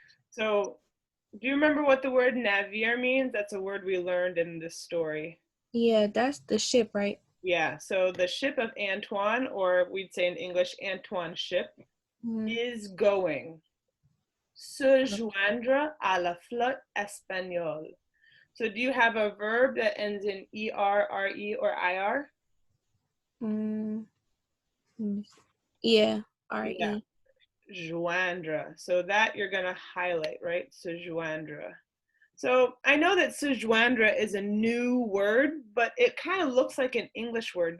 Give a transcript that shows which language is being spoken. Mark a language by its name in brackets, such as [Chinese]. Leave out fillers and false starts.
[English] So do you remember what the word navire means? That's a word we learned in this story. Yeah, that's the ship, right? Yeah, so the ship of Antoine, or we'd say in English, Antoine's ship, is going. [French] Se joindre à la flotte espagnole. [English] So do you have a verb that ends in ER, RE, or IR? Yeah, RE. Yeah. Joindre. So that you're going to highlight, right? Se joindre. So I know that se joindre is a new word, but it kind of looks like an English word.